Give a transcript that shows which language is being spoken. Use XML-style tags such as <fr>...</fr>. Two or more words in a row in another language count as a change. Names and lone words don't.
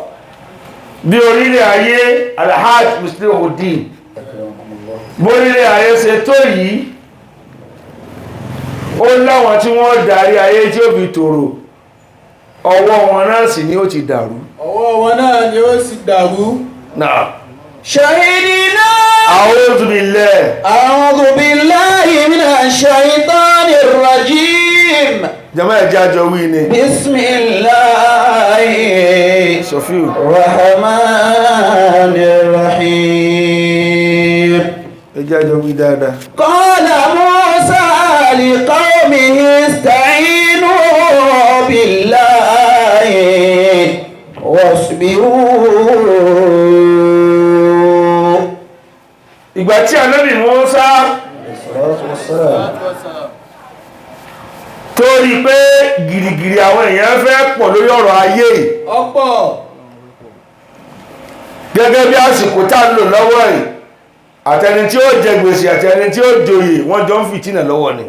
<yo>bí orílẹ̀ ayé alhaj muslim òdí bórílẹ̀ ayé ṣe tó yìí ó láwọn tí wọ́n darí ayé tí ó fi tòrò ọwọ́ wọn náà sì ni ó ti dàrú ọwọ́ wọn náà ni ó sì dàrú náà</yo> <ar>شهدنا أعوذ بالله. أعوذ بالله من الشيطان الرجيم.</ar> <yo>Jama ẹja jọ wí ni.</yo> <ar>بسم الله</ar> <yo>Sofiu.</yo> <ar>الرحمن الرحيم.</ar> <yo>Ẹja jọ wí dáadáa.</yo> <ar>قال موسى لقومه استعينوا بالله واصبروا.</ar> <yo>Ìgbà tí Ànábì Mùsá torí pé gìrìgìrì àwọn èèyàn fẹ́ pọ̀ lórí ọ̀rọ̀ ayé ọ̀pọ̀ gẹ́gẹ́ bí àsìkò tá ń lò lọ́wọ́ yìí, àtẹni tí ó jẹ gbèsè àtẹni tí ó joyè wọ́n jọ ń fìtínà lọ́wọ́ ni.</yo>